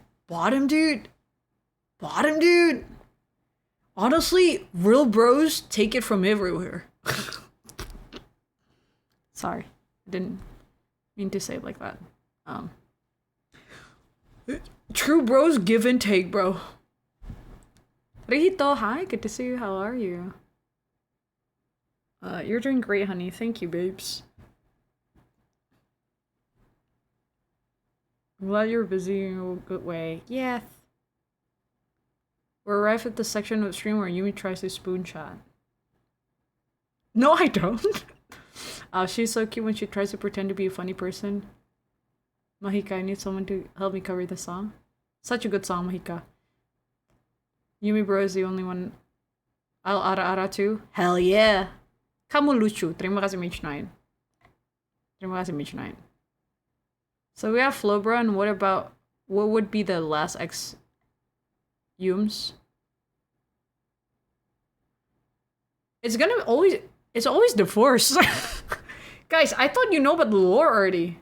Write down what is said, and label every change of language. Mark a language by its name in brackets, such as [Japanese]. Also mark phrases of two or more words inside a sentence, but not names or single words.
[English] Bottom, dude. Bottom, dude. Honestly, real bros take it from everywhere. Sorry, I didn't mean to say it like that. True bros give and take, bro. Rito, hi, good to see you. How are you? You're doing great, honey. Thank you, babes. I'm glad you're busy in a good way. Yes. We're arrived at the section of the stream where Yumi tries to spoon chat. No, I don't. She's so cute when she tries to pretend to be a funny person. Mahika, I need someone to help me cover the song. Such a good song, Mahika. Yumi bro is the only one I'll ara-ara to. Hell yeah! [Indonesian] Kamu lucu. Terima kasih Mage9. Terima kasih Mage9. [English] So we have Flobra, and what would be the last X Yums? It's always divorce. Guys, I thought you know about the lore already.